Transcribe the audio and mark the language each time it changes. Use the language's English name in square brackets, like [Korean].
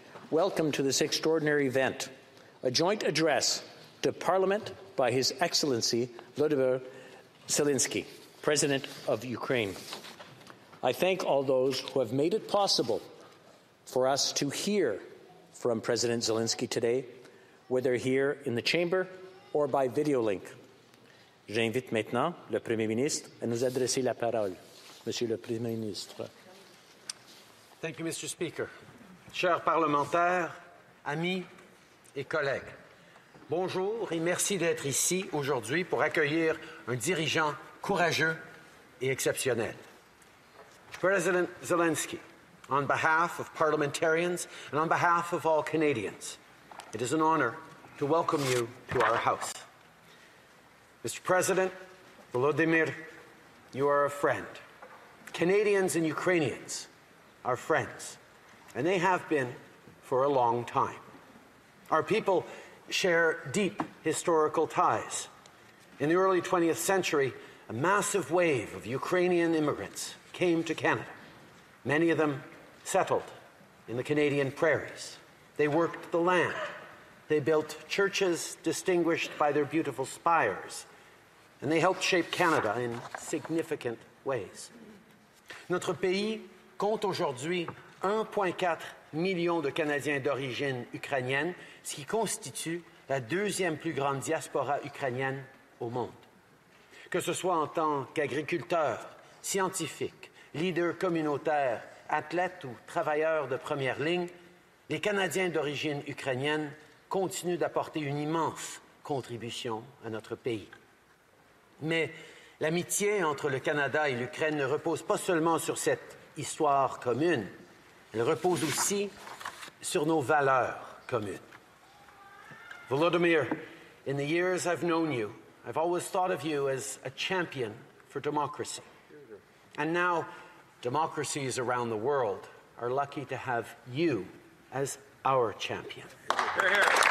[English] Welcome to this extraordinary event, a joint address to Parliament by His Excellency Volodymyr Zelensky, President of Ukraine. I thank all those who have made it possible for us to hear from President Zelensky today, whether here in the chamber or by video link. [French] J'invite maintenant le Premier ministre à nous adresser la parole. Monsieur le Premier ministre. [English] Thank you, Mr. Speaker. [French] Chers parlementaires, amis et collègues, bonjour et merci d'être ici aujourd'hui pour accueillir un dirigeant courageux et exceptionnel. [English] President Zelensky, on behalf of parliamentarians and on behalf of all Canadians, it is an honor to welcome you to our House. Mr. President Volodymyr, you are a friend. Canadians and Ukrainians are friends, and they have been for a long time. Our people share deep historical ties. In the early 20th century, a massive wave of Ukrainian immigrants came to Canada. Many of them settled in the Canadian prairies. They worked the land. They built churches distinguished by their beautiful spires. And they helped shape Canada in significant ways. [French] Notre pays compte aujourd'hui 1,4 million de Canadiens d'origine ukrainienne, ce qui constitue la deuxième plus grande diaspora ukrainienne au monde. Que ce soit en tant qu'agriculteurs, scientifiques, leaders communautaires, athlètes ou travailleurs de première ligne, les Canadiens d'origine ukrainienne continuent d'apporter une immense contribution à notre pays. Mais l'amitié entre le Canada et l'Ukraine ne repose pas seulement sur cette histoire commune, elle repose aussi sur nos valeurs communes. [English] Volodymyr, in the years I've known you, I've always thought of you as a champion for democracy. And now, democracies around the world are lucky to have you as our champion. Hear, hear.